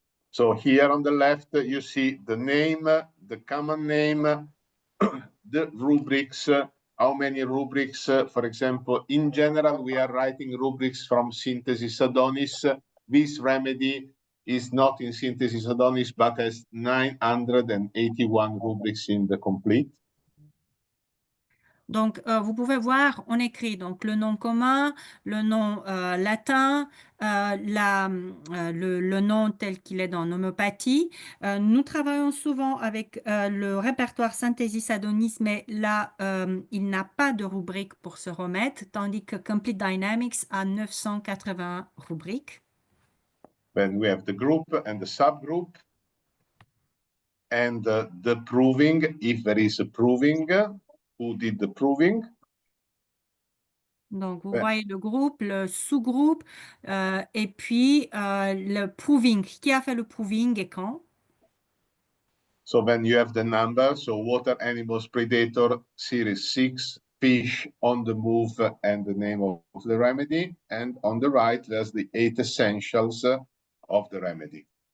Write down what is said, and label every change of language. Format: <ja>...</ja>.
<en>So here on the left, you see the name, the common name, the rubrics, how many rubrics, for example, in general, we are writing rubrics from Synthesis Adonis. This remedy is not in Synthesis Adonis, but has 981 rubrics in the complete.</en> <fr>Donc, vous pouvez voir, on écrit donc le nom commun, le nom latin, le nom tel qu'il est dans l'homéopathie. Nous travaillons souvent avec le répertoire Synthesis Adonis, mais là, il n'a pas de rubrique pour ce remède, tandis que Complete Dynamics a 980 rubriques.</fr> <en>Then we have the group and the subgroup, and the proving, if there is a proving, who did the proving.</en> <fr>Donc, vous Ouais. voyez le groupe, le sous-groupe, et puis le proving. Qui a fait le proving et quand?</fr> <en>So then you have the number, so water animals predator series 6, fish on the move, and the name of the remedy. And on the right, there's the 8 essentials of the remedy.</en>